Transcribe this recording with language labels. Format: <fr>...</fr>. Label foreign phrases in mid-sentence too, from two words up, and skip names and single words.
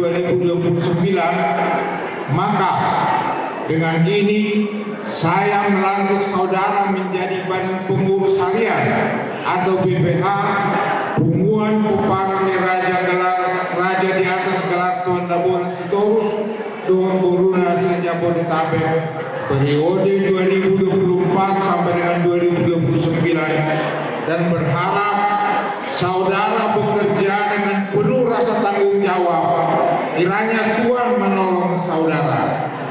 <id>2029, maka dengan ini saya melantik saudara menjadi Badan Pengurus Harian atau BPH Punguan Peparang Raja di Atas Gelar Tuan Nabola Sitorus dengan Boruna Jabodetabek periode 2024 sampai dengan 2029, dan berharap saudara bekerja dengan penuh rasa tanggung jawab. Kiranya Tuhan menolong saudara.</id>